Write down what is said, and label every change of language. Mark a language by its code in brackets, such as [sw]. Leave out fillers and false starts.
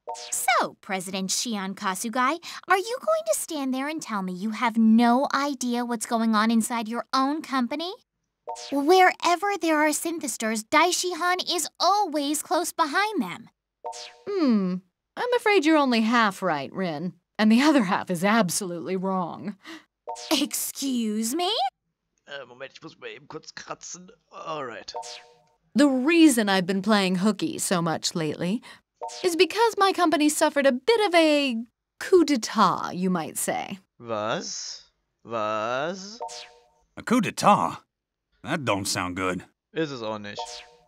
[en] So, President Shion Kasugai, are you going to stand there and tell me you have no idea what's going on inside your own company? Wherever there are synthesters, Daishihan is always close behind them. I'm afraid you're only half right, Rin. And the other half is absolutely wrong. Excuse me? [de] Moment, ich muss mal eben kurz kratzen. [en] Alright. The reason I've been playing hooky so much lately is because my company suffered a bit of a coup d'etat, you might say. [de] Was? Was? [en] A coup d'etat? That don't sound good. [de] Ist es auch nicht.